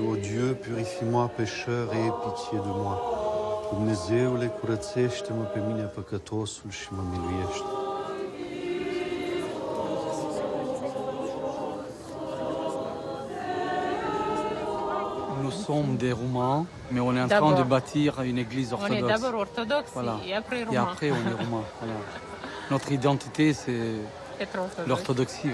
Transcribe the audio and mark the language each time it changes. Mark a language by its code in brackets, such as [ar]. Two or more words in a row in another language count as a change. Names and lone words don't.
[fr] O Dieu, purifie-moi pécheur et aie pitié de moi. [ro] Dumnezeule, curățește-mă pe mine păcătosul și mă miluiește. [fr] Nous sommes des Roumains, mais on est en train de bâtir une église orthodoxe. On est d'abord orthodoxe et après roumain. Et après, on est roumain. Voilà. Notre identité, c'est l'orthodoxie.